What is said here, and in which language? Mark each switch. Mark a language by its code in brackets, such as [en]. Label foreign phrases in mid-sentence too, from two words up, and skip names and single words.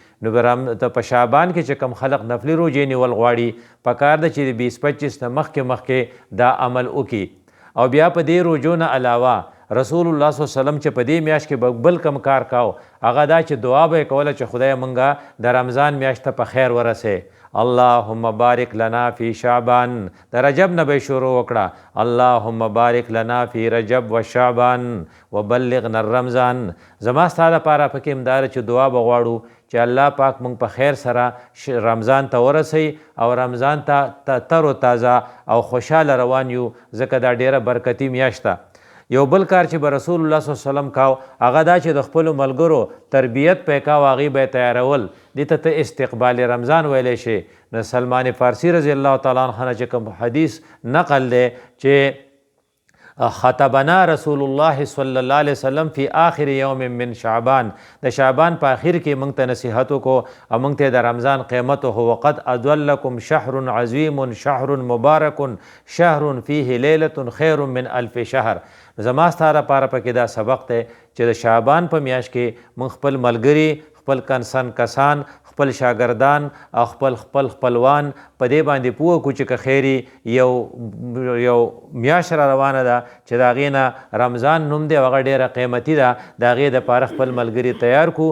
[ps] نو په شعبان کې چې کم خلق نفلي روژې نیول غواړي پکار ده چې د 20-25 نه مخکې دا عمل وکړي. او بیا په دې روژو نه علاوه رسول الله [ar] صلی الله علیه وسلم [ps] چې په دې میاشت کې بل کم کار کاو هغه دا چې دعا به یې کوله چې خدای مونږه د رمضان میاشت ته په خیر ورسې. [ar] اللهم بارک لنا فی شعبان، [ps] د رجب نه به یې شروع وکړه [ar] اللهم بارک لنا فی رجب و شعبان وبلغنا الرمضان. [ps] زما ستا دپاره پکې همداره چې دعا به غواړو چې الله پاک مونږ په خیر سره رمضان ته ورسوي او رمضان ته تر و تازه او خوشحاله روان یو، ځکه دا ډېره برکتي میاشت ده. یو بل کار چې به رسول الله [ar] صلی الله علیه وسلم [ps] کاو هغه دا چې د خپلو ملګرو تربیت پې کاو، هغې به یې تیارول. دې ته استقبال رمضان ویلی شي. نو سلمان فارسی [ar] رضی الله تعالی عنه [ps] نه چې کوم حدیث نقل دی چې [ar] خطبنا رسول الله صلی الله علیه وسلم فی آخر یوم من شعبان، [ps] د شعبان په آخر کې موږ ته نصیحت وکړو او موږ ته د رمضان قیمت وښو. [ar] وقد اضلکم شهر عظیم شهر مبارک شهر فیه لیلة خیر من 1000 شهر. [ps] زما ستا لپاره پکې دا سبق دی چې د شعبان په میاشت کې موږ خپل ملګري، خپل کسان، خپل شاګردان او خپل خپلوان په دې باندې پوه کړو چې که خیري یو میاشت را روانه ده چې د هغې نه رمضان نوم دی او هغه ډېره قیمتي ده، د هغې دپاره خپل ملګري تیار کړو.